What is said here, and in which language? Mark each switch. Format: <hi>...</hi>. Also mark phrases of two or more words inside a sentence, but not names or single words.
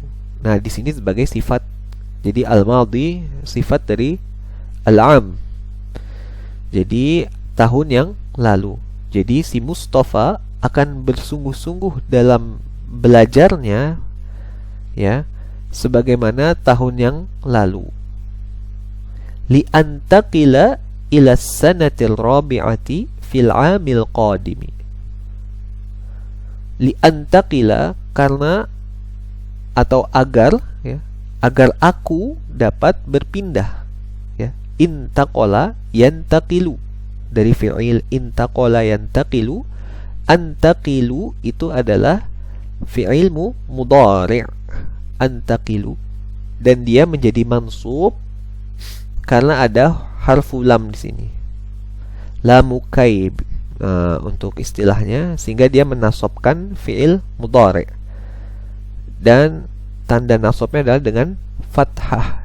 <id>Nah, di sini sebagai sifat. Jadi al-madhi sifat dari al-am. Jadi tahun yang lalu. Jadi si Mustafa akan bersungguh-sungguh dalam belajarnya, ya, sebagaimana tahun yang lalu.</id> <ar>لأنتقل إلى السنة الرابعة في العام القادم. لأنتقل</ar> <id>karena atau agar, ya, agar aku dapat berpindah, ya.</id> <ar>انتقل ينتقل,</ar> <id>dari</id> <ar>فعل انتقل ينتقل.</ar> <id>Antaqilu itu adalah</id> <ar>فعل مضارع',</ar> <id>antaqilu, dan dia menjadi mansub karena ada</id> <ar>حرف لام</ar> <id>di sini,</id> <ar>لام كي</ar> <id>untuk istilahnya, sehingga dia menasobkan</id> <ar>فعل مضارع',</ar> <id>dan tanda nasabnya adalah dengan fathah.</id>